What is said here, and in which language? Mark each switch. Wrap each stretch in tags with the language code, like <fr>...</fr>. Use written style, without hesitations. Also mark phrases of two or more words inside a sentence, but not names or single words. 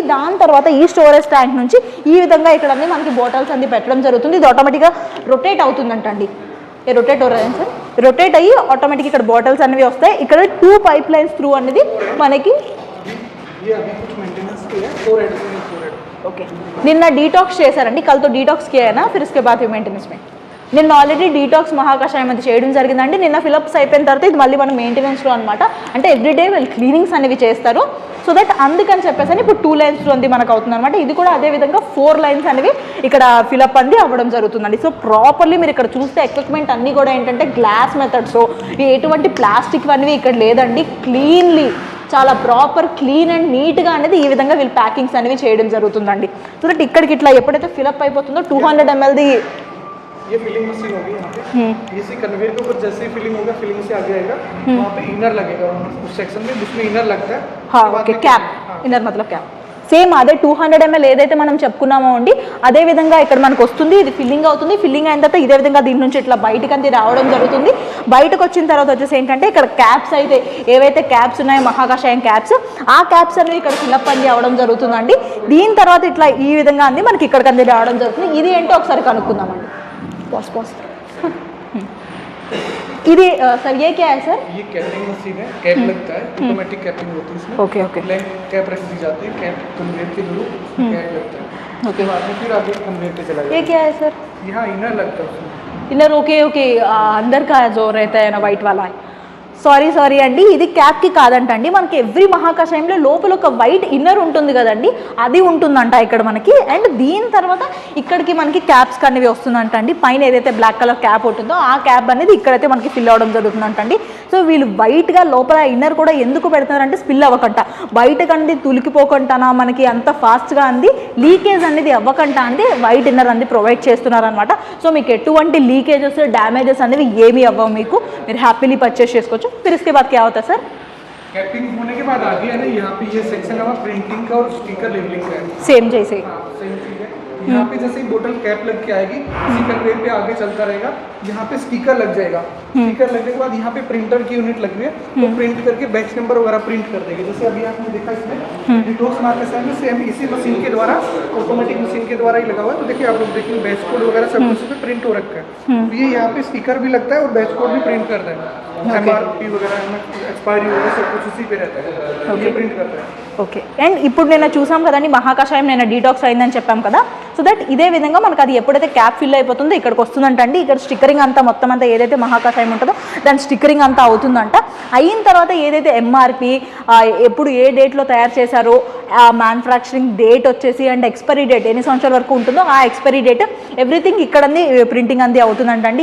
<te>దాని తర్వాత ఈ స్టోరేజ్ ట్యాంక్ నుంచి ఈ విధంగా ఇక్కడ అన్ని మనకి బాటిల్స్ అన్ని పెట్టడం జరుగుతుంది. ఇది ఆటోమేటిక్గా రొటేట్ అవుతుందంటండి. ఏ రొటేట్ అవుతుంది సార్? రొటేట్ అయ్యి ఆటోమేటిక్ ఇక్కడ బాటిల్స్ అనేవి వస్తాయి. ఇక్కడ 2</te> <en>pipe lines through</en> <te>అనేది మనకి. ఓకే. నిన్న డీటాక్స్ చేశారండి,</te> <hi>कल तो डिटॉक्स किया ना फिर इसके बाद मेंटेनेंस में.</hi> <te>నిన్న ఆల్రెడీ డీటాక్స్ మహాకషాయం అది చేయడం జరిగిందండి. నిన్న ఫిలప్స్ అయిపోయిన తర్వాత ఇది మళ్ళీ మనం మెయింటెనెన్స్లో అనమాట. అంటే ఎవ్రీడే వాళ్ళు క్లీనింగ్స్ అనేవి చేస్తారు.</te> <en>so that</en> <te>అందుకని చెప్పేసి ఇప్పుడు 2 లైన్స్లో అంది మనకు అవుతుంది అనమాట. ఇది కూడా అదే విధంగా 4 లైన్స్ అనేవి ఇక్కడ ఫిలప్ అంది అవ్వడం జరుగుతుందండి. సో ప్రాపర్లీ మీరు ఇక్కడ చూస్తే ఎక్విప్మెంట్ అన్నీ కూడా ఏంటంటే</te> <en>glass methods,</en> <te>ఎటువంటి ప్లాస్టిక్ అనేవి ఇక్కడ లేదండి. క్లీన్లీ చాలా</te> <en>proper clean and neat</en> <te>అనేది ఈ విధంగా వీళ్ళు ప్యాకింగ్స్ అనేవి చేయడం జరుగుతుందండి.</te> <en>so that</en> <te>ఇక్కడికి ఇట్లా ఎప్పుడైతే ఫిలప్ అయిపోతుందో 200 ml</te> <hi>ये</hi> <en>filling machine</en> <hi>होगी यहाँ पे. इसी कन्वेयर के ऊपर जैसे ही फिलिंग होगा, फिलिंग से आगे आएगा, वहाँ पे इनर लगेगा उस सेक्शन में जिसमें इनर लगता है. हाँ ओके.</hi> <en>cap inner</en> <te>मतलब</te> <en>cap same</en> <te>అదే 200 ml ఏదైతే మనం చెప్పుకున్నామో అండి అదే విధంగా ఇక్కడ మనకు వస్తుంది. ఇది ఫిల్లింగ్ అవుతుంది. ఫిల్లింగ్ అయిన తర్వాత ఇదే విధంగా దీని నుంచి ఇట్లా బయటకు అంతే రావడం జరుగుతుంది. బయటకు వచ్చిన తర్వాత వచ్చేసి ఏంటంటే ఇక్కడ క్యాప్స్ అయితే ఏవైతే క్యాప్స్ ఉన్నాయో మహాకషాయం క్యాప్స్, ఆ క్యాప్స్ అనేవి ఇక్కడ ఫిల్అప్ అంది అవడం జరుగుతుందండి. దీని తర్వాత ఇట్లా ఈ విధంగా అంది మనకి ఇక్కడికి అంది రావడం జరుగుతుంది. ఇది ఏంటో ఒకసారి కనుక్కుందామండి. पॉज ఇది</te> <hi>सर ये क्या है सर? ये</hi> <en>capping machine</en> <hi>है. कैप लगता है,</hi> <en>automatic capping</en> <hi>होती है इसमें.</hi> <en>okay okay.</en> <hi>कैप रख दी जाती है,</hi> <en>cap conveyor</en> <hi>के थ्रू कैप लगता है. ओके. बाद में फिर आगे कन्वेयर पे चला जाता है. ये क्या है सर? यहाँ इनर लगता है उसमें.</hi> <en>inner okay okay.</en> <hi>अंदर का जो रहता है ना वाइट वाला है.</hi> <te>సారీ అండి, ఇది క్యాప్కి కాదంటండి. మనకి ఎవ్రీ మహాకషాయంలో లోపల ఒక</te> <en>white inner</en> <te>ఉంటుంది కదండి, అది ఉంటుందంట ఇక్కడ మనకి. అండ్ దీని తర్వాత ఇక్కడికి మనకి క్యాప్స్ అనేవి వస్తుందంట అండి. పైన ఏదైతే</te> <en>black colour cap</en> <te>ఉంటుందో ఆ క్యాప్ అనేది ఇక్కడైతే మనకి ఫిల్ అవ్వడం జరుగుతుందంటండి. సో వీళ్ళు వైట్గా లోపల ఇన్నర్ కూడా ఎందుకు పెడుతున్నారంటే స్పిల్ అవ్వకంట, బయటకు అంది తులికిపోకుంటానా మనకి అంత ఫాస్ట్గా అంది లీకేజ్ అనేది అవ్వకంట అంది</te> <en>white inner</en> <te>అనేది ప్రొవైడ్ చేస్తున్నారనమాట. సో మీకు ఎటువంటి</te> <en>leakages damages</en> <te>అనేవి ఏమీ అవ్వవు, మీకు మీరు</te> <en>happily purchase</en> <te>చేసుకోవచ్చు.</te> <hi>फिर इसके बाद क्या होता है सर? कैपिंग होने के बाद आगे है ना, यहाँ पे ये सेक्शन है प्रिंटिंग का और</hi> <en>sticker labeling</en> <hi>का है. सेम जैसे सेम चीज है. यहाँ पे जैसे ही बोतल कैप लग के आएगी, इसी कन्वेयर पे आगे चलता रहेगा. यहाँ पे स्टिकर लग जाएगा. स्टिकर लगने के बाद यहाँ पे प्रिंटर की यूनिट लग रही है, तो प्रिंट करके</hi> <en>batch number</en> <hi>वगैरह प्रिंट कर देगी. जैसे अभी आपने देखा इसमें डिटॉक्स मार्केशन में सेम इसी मशीन के द्वारा,</hi> <en>automatic machine</en> <hi>के द्वारा ही लगा हुआ है. तो देखिए आप लोग देखिए</hi> <en>batch code</en> <hi>वगैरह सब कुछ पे प्रिंट हो रखा है. ये यहाँ पे स्टिकर भी लगता है और</hi> <en>batch code</en> <hi>भी प्रिंट करता है. MRP वगैरह एक्सपायरी वगैरह सब कुछ उसी पे रहता है. ये प्रिंट करता है.</hi> <te>ఓకే. అండ్ ఇప్పుడు నేను చూసాం కదండి మహాకషాయం నేను డీటాక్స్ అయిందని చెప్పాం కదా.</te> <en>so that</en> <te>ఇదే విధంగా మనకు అది ఎప్పుడైతే క్యాప్ ఫిల్ అయిపోతుందో ఇక్కడికి వస్తుందంటండి. ఇక్కడ స్టిక్కరింగ్ అంతా మొత్తం అంతా ఏదైతే మహాకషాయం ఉంటుందో దాని స్టిక్కరింగ్ అంతా అవుతుందంట. అయిన తర్వాత ఏదైతే ఎంఆర్పి ఎప్పుడు ఏ డేట్లో తయారు చేశారో ఆ</te> <en>manufacturing date</en> <te>వచ్చేసి అండ్</te> <en>expiry date</en> <te>ఎన్ని సంవత్సరాల వరకు ఉంటుందో ఆ</te> <en>expiry date everything</en> <te>ఇక్కడ ప్రింటింగ్ అంది అవుతుందంటండి.</te>